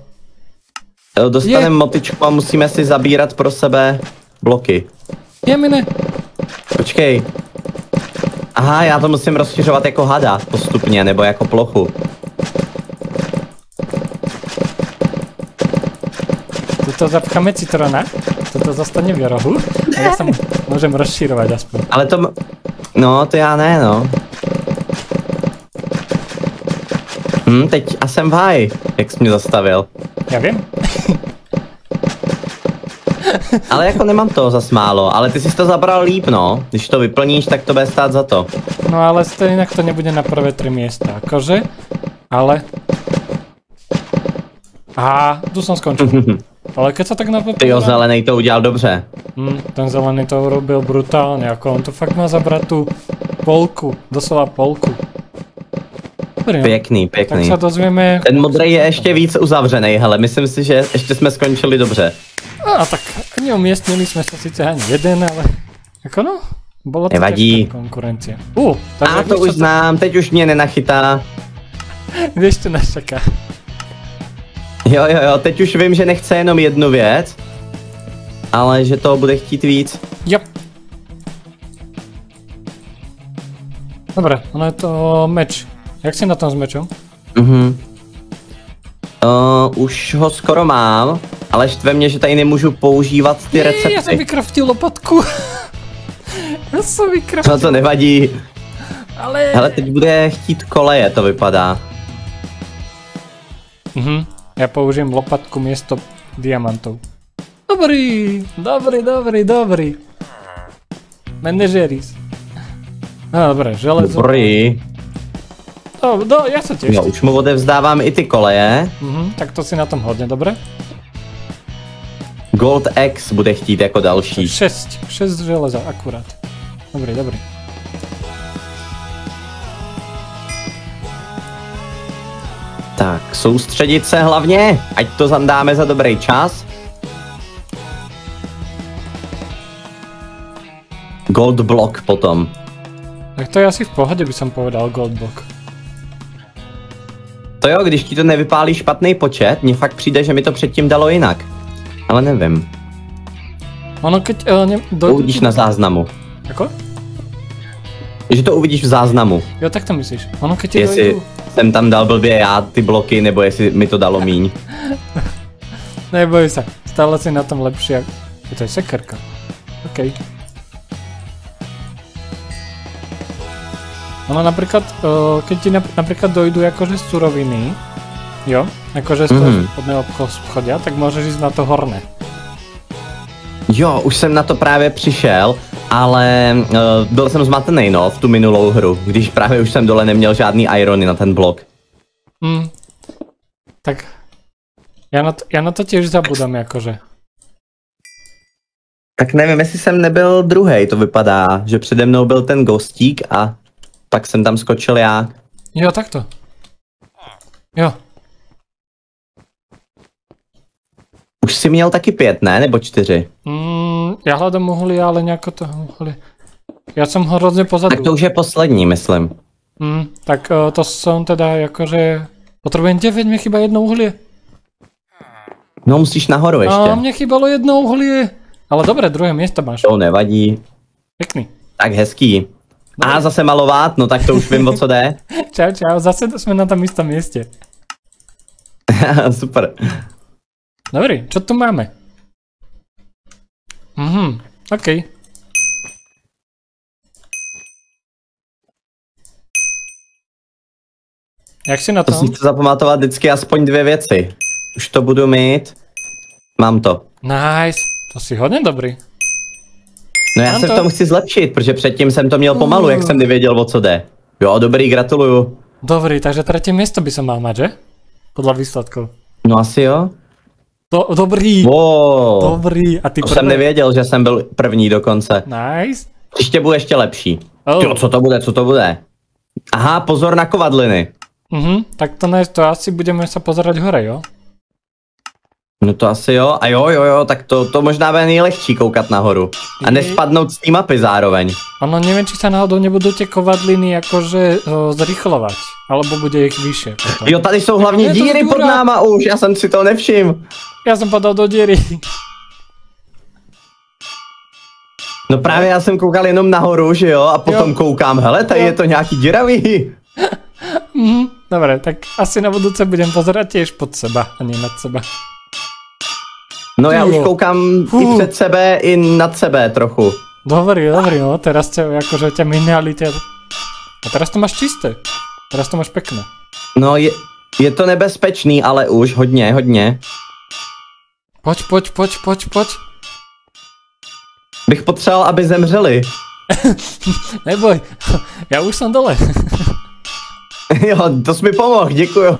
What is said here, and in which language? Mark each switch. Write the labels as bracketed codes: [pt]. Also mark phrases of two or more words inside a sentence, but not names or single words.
[cs] Dostaneme motičku a musíme si zabírat pro sebe bloky. Jemine. Počkej. Aha, já to musím rozšiřovat jako hada postupně, nebo jako plochu. [sk] Tuto zapcháme citrona, toto zostane v rohu a ja sa môžem rozširovať aspoň. Ale to... [cs] No, to já ne, no. Teď a jsem v háji, jak jsi mě zastavil. [sk] Ja viem. [cs] Ale jako nemám toho zas málo, ale ty jsi to zabral líp, no. Když to vyplníš, tak to bude stát za to. [sk] No ale stejnak to nebude na prvé 3 miesta, akože, ale... Aha, tu som skončil. Ale keď sa tak na to [cs] Tyjo, zelený to udělal dobře. [sk] ten zelený to urobil brutálne, ako on to fakt má zabrať tú polku, doslova polku. [cs] Dobrý, no. Pěkný, Tak pěkný. [sk] sa dozvieme... [cs] Ten modrý je ještě víc uzavřený, hele, myslím si, že ještě jsme skončili dobře. [sk] A tak neumiestnili sme sa síce ani jeden, ale... Ako no? Bolo to Nevadí. ťažká konkurencia. [cs] A to už znám, teď už mě nenachytá. [sk] Vieš, čo nás čaká. [cs] Jo, teď už vím, že nechce jenom jednu věc, ale že toho bude chtít víc. [sk] Yep. Dobre, ono je to meč. Jak si na tom s mečom? [cs] Už ho skoro mám, ale štve mě, že tady nemůžu používat ty recepty. [sk] Ja som vykraftil lopatku. Ja som vykraftil. No to nevadí. Ale... [cs] Hele, teď bude chtít koleje, to vypadá. [sk] Ja použijem lopatku miesto diamantov. [cs] Dobrý. Manažeris. [sk] No dobré, železo. [cs] Dobrý. [sk] Ja sa teším. [cs] No, už mu odevzdávám i ty koleje. [sk] Tak to si na tom hodne, dobre? [cs] Gold X bude chtít jako další. 6 železa, akurát. Dobrý. Tak, soustředit se hlavně, ať to zandáme za dobrý čas. [en] Gold block [cs] potom. [sk] Tak to je asi v pohode, by som povedal goldblock. [cs] To jo, když ti to nevypálí špatný počet, mně fakt přijde, že mi to předtím dalo jinak. Ale nevím. [sk] Ono keď [cs] Uvidíš na záznamu. [sk] Ako? [cs] Že to uvidíš v záznamu. Jo, tak to myslíš. [sk] Ono keď ti [cs] Jestli [sk] dojdu... [cs] jsem tam dal blbě já ty bloky, nebo jestli mi to dalo míň. [sk] Neboj sa, stále si na tom lepšie. [cs] To je sekerka. OK. [sk] Ono napríklad, keď ti napríklad dojdu akože suroviny, jo, akože z toho spodného schodia, tak môžeš ísť na to horné. [cs] Jo, už jsem na to právě přišel, ale byl jsem zmatený, no, v tu minulou hru, když právě už jsem dole neměl žádný irony na ten blok. [sk] Tak, ja na to tiež zabudám, akože. [cs] Tak nevím, jestli jsem nebyl druhej, to vypadá, že přede mnou byl ten ghostík a pak jsem tam skočil já. [sk] Jo, takto. Jo. [cs] Už si měl taky 5, ne? Nebo 4? [sk] Ja hľadám uhlie, ale nejako to uhlie. Ja som hrozne pozadu. [cs] Tak to už je poslední, myslím. [sk] Tak to som teda akože... Potrebujem 9, mi chýba jedno uhlie. [cs] No musíš nahoru ještě. [sk] Mne chýbalo jedno uhlie. Ale dobré, druhé miesto máš. To nevadí. Pekný. [cs] Tak hezký. A zase malovat, no tak to už vím, o co jde. [sk] Čau, zase sme na tom istom mieste. Super. Dobrý, čo tu máme? OK. [cs] Jak si na To tom? si chci zapamatovat vždycky aspoň 2 věci. Už to budu mít. Mám to. Nice, to si hodně dobrý. No já se v tom chci zlepšit, protože předtím jsem to měl pomalu, jak jsem nevěděl, o co jde. Jo, dobrý, gratuluju. [sk] Dobrý, takže tretie miesto by som mal mať, že? Podľa výsledkov. [cs] No asi jo. Dobrý. Wow. Dobrý. A ty To jsem nevěděl, že jsem byl první dokonce. Nice. Příště bude ještě lepší. Oh. Jo, co to bude? Aha, pozor na kovadliny. [sk] Tak to ne, to asi budeme sa pozerať hore, jo? [cs] No to asi jo, a jo, tak to možná bude nejlehčí koukat nahoru. A nespadnout z té mapy zároveň. [sk] Ono neviem, či sa náhodou nebudú tie kovadliny akože zrychlovať, alebo bude ich vyššie potom. [cs] Jo, tady jsou hlavně díry pod náma už, já jsem si to nevšiml. [sk] Ja som padal do diery. [cs] No právě já jsem koukal jenom nahoru, že jo, a potom koukám, hele, tady je to nějaký děravý. [sk] Dobre, tak asi na budúce budem pozerať tiež pod seba, a nie nad seba. [cs] No já už koukám i před sebe, i nad sebe trochu. Dobrý, no, [sk] teraz akože ťa minali a teraz to máš čisté. Teraz to máš pekné. [cs] No je to nebezpečný, ale už hodně. [sk] Poď. [cs] Bych potřeboval, aby zemřeli. Neboj, já už jsem dole. Jo, to jsi mi pomohl, děkuju.